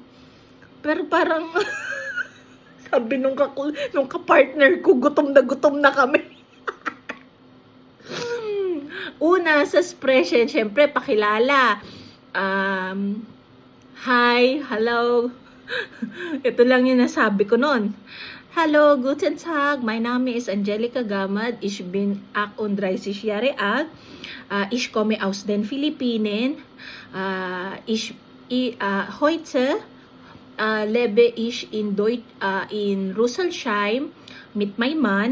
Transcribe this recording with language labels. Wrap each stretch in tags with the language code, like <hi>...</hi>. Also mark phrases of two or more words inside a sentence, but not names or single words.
<tl>Pero parang, sabi nung kapartner ko, gutom na kami. Una, sa expression, syempre, pakilala.</tl> <en>Hi, hello.</en> <tl>Ito lang yung nasabi ko nun.</tl> <de>Hallo, guten Tag. Mein Name ist Angelica Gamad. Ich bin 38 Jahre alt. Ich komme aus den Philippinen. Heute lebe ich in Rüsselsheim mit meinem Mann.</de>